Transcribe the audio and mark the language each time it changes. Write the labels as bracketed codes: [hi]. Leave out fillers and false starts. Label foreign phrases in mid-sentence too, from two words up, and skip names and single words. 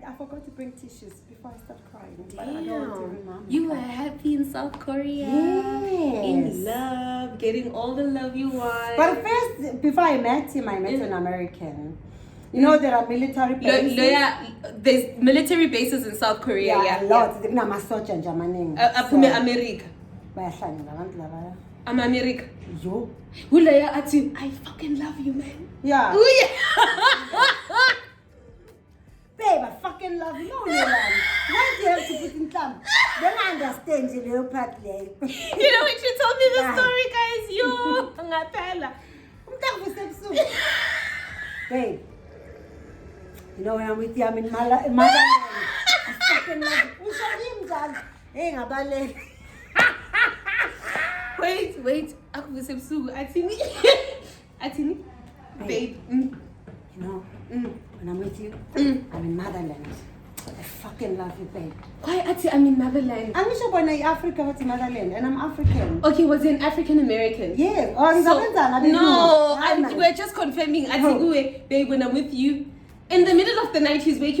[en] I forgot to bring tissues before I start crying. But I don't want to remember. You were happy in South Korea. Yes. In love, getting all the love you want. But first, before I met him, I met an American. You know, there are military bases. There's military bases in South Korea. Yeah, a lot. [nd] Kunamasotsha nje amaningi. Aphume America. Bayahlangana abantu laba. [en] I'm America. Yo. [nd] Hulaya athi, [en] I fucking love you, man. Yeah. Ooh, yeah. Babe, I fucking love you. No, Nomalanga. Why do you have to put in thumb? Don't understand the little part there. You know when she told me the Yeah. story, guys? Yo, ngaphela. Babe, you know when I'm with you, I'm in motherland. I fucking love you. Hey, ngabalele. Wait. [nd] Akuvuse busuku. Athini. [en] Babe. You know, when I'm with you, I'm in motherland. I fucking love you, babe. Why athi I'm in motherland? I'm sure when I'm Africa, what's motherland? And I'm African. Okay, was he an African American? Yes. We're just confirming. Athi babe, when I'm with you, in the middle of the night he's waking.